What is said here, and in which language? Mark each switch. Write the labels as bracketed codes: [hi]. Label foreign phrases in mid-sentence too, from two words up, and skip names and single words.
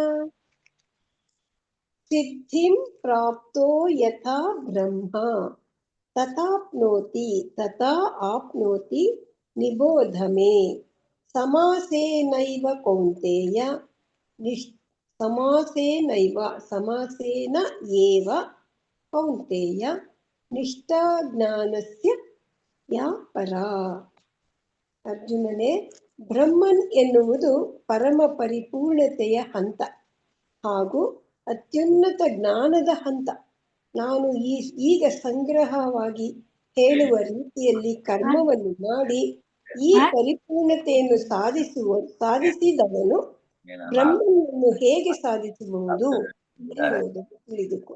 [sa] ಸಿದ್ಧಿಂ ಪ್ರಾಪ್ತೋ ಯಥಾ ಬ್ರಹ್ಮ ತಥಾಪ್ನೋತಿ ತಥಾ ಆಪ್ನೋತಿ ನಿಬೋಧ ಮೇ समासेनैव कौन्तेय समासेन एव कौन्तेय निष्ठा ज्ञानस्य या परा [kn] ಅರ್ಜುನನೇ ಬ್ರಹ್ಮನ್ ಎನ್ನುವುದು ಪರಮ ಪರಿಪೂರ್ಣತೆಯ ಹಂತ ಹಾಗೂ ಅತ್ಯುನ್ನತ ಜ್ಞಾನದ ಹಂತ. ನಾನು ಈಗ ಸಂಗ್ರಹವಾಗಿ ಹೇಳುವ ರೀತಿಯಲ್ಲಿ ಕರ್ಮವನ್ನು ಮಾಡಿ ಈ ಪರಿಪೂರ್ಣತೆಯನ್ನು ಸಾಧಿಸಿದವನು ಬ್ರಹ್ಮನನ್ನು ಹೇಗೆ ಸಾಧಿಸಬಹುದು ಎನ್ನುವುದನ್ನು ತಿಳಿದುಕೊ.